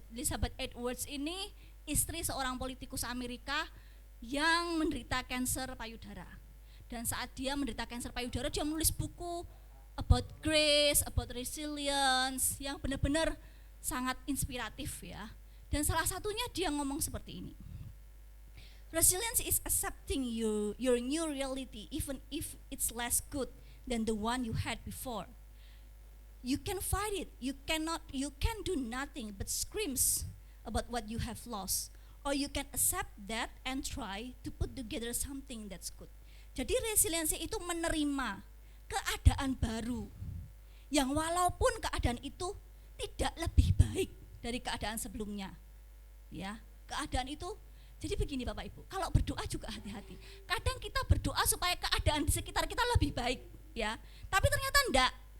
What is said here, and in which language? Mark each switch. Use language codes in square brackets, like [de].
[id] Elizabeth Edwards ini istri seorang politikus Amerika yang menderita kanker payudara. Dan saat dia menderita kanker payudara, dia menulis buku [en] about grace, about resilience [id] yang benar-benar sangat inspiratif ya. Dan salah satunya dia ngomong seperti ini. [en] Resilience is accepting your new reality even if it's less good than the one you had before. You can fight it. You can do nothing but screams about what you have lost. Or you can accept that and try to put together something that's good. [id] Jadi resiliensi itu menerima keadaan baru yang walaupun keadaan itu tidak lebih baik dari keadaan sebelumnya. Ya, keadaan itu. Jadi begini Bapak Ibu, kalau berdoa juga hati-hati. Kadang kita berdoa supaya keadaan di sekitar kita lebih baik, ya. Tapi ternyata enggak.